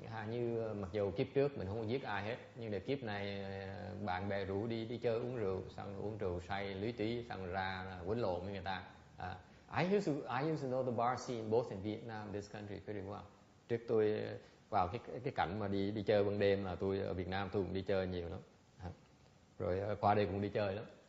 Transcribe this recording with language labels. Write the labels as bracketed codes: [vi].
[vi] Như mặc dù kiếp trước mình không có giết ai hết, nhưng để kiếp này bạn bè rủ đi chơi uống rượu, xong uống rượu say lý trí, xong ra quýnh lộn với người ta. [en] I used to know the bar scene both in Vietnam and this country pretty well. [vi] Trước tôi vào cái cảnh mà đi chơi ban đêm là tôi ở Việt Nam tôi cũng đi chơi nhiều lắm. Rồi qua đây cũng đi chơi lắm.